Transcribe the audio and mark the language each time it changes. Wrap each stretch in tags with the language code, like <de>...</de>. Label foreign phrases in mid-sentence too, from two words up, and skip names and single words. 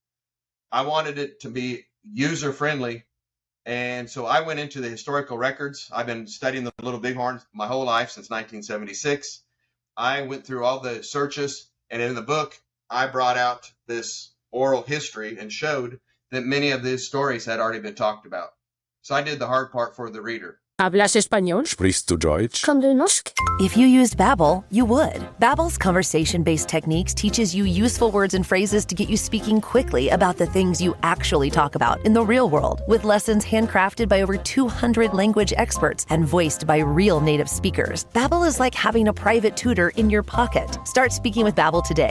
<en>I wanted it to be user-friendly, and so I went into the historical records. I've been studying the Little Bighorn my whole life since 1976. I went through all the searches, and in the book, I brought out this oral history and showed that many of these stories had already been talked about. So I did the hard part for the reader.</en> <es>¿Hablas español?</es> <de>Sprichst du Deutsch? Komm du noch?</de> <en>If you used Babbel, you would. Babbel's conversation-based techniques teaches you useful words and phrases to get you speaking quickly about the things you actually talk about in the real world, with lessons handcrafted by over 200 language experts and voiced by real native speakers. Babbel is like having a private tutor in your pocket. Start speaking with Babbel today.</en>